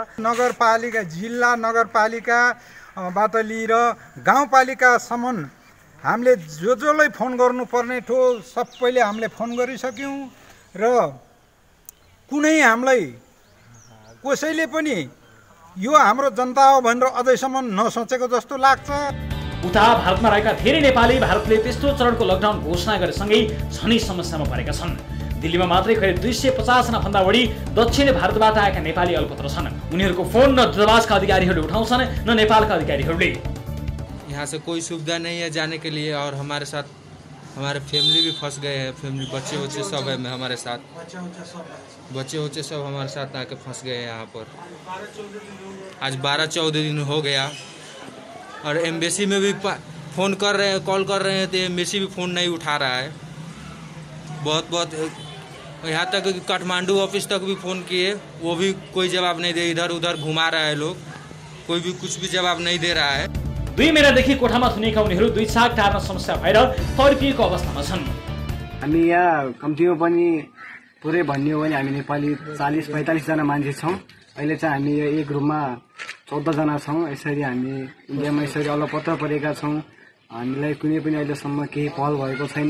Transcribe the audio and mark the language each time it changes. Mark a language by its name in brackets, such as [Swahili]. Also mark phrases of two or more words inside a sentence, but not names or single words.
[Nepali] नगरपालिका जिल्ला नगरपालिकाबाट लिएर गाउँपालिकासम्म हामीले जसलाई फोन गर्नुपर्ने थियो सबैले हामीले फोन गरिसक्यौँ र कुनै हामीलाई कसैले पनि यो हाम्रो जनता हो भनेर अझैसम्म नसोचेको जस्तो लाग्छ। उता भारतमा रहेका धेरै नेपाली भारतले तेस्रो चरणको लकडाउन घोषणा गरेसँगै झनै समस्यामा परेका छन्। दिल्लीमा मात्रै करिब 250 जना भन्दा बढी दक्षिणी भारतबाट आएका नेपाली अल्पत्र छन्। उनीहरूको फोन न दूतावासका अधिकारीहरूले उठाउँछन् न नेपालका अधिकारीहरूले। [Hindi] यहाँ से कोई सुविधा नहीं है जाने के लिए और हमारे साथ हमारे फैमिली भी फंस गए हैं। फैमिली बच्चे सब है हमारे साथ, बच्चे सब हमारे साथ आके फंस गए हैं यहाँ पर। आज 12-14 दिन हो गया और एम्बेसी में भी फ़ोन कर रहे हैं, कॉल कर रहे हैं तो एम्बेसी भी फ़ोन नहीं उठा रहा है। बहुत यहाँ तक कि काठमांडू ऑफिस तक भी फ़ोन किए, वो भी कोई जवाब नहीं दे, इधर उधर घुमा रहा है लोग, कोई भी कुछ भी जवाब नहीं दे रहा है। [Nepali] 2 महिनादेखि कोठामा थुनेका उनीहरू 2 छाक टार्न समस्या भएर तर्किएको अवस्थामा छन्। हामी यहाँ कम्तीमा पनि पुरै भन्ने हो भने हामी नेपाली 40-45 जना मान्छे छौँ। अहिले चाहिँ हामी एक रुममा 14 जना छौँ। यसरी हामी इन्डियामा यसरी अलपत्र परेका छौँ। हामीलाई कुनै पनि अहिलेसम्म केही पहल भएको छैन।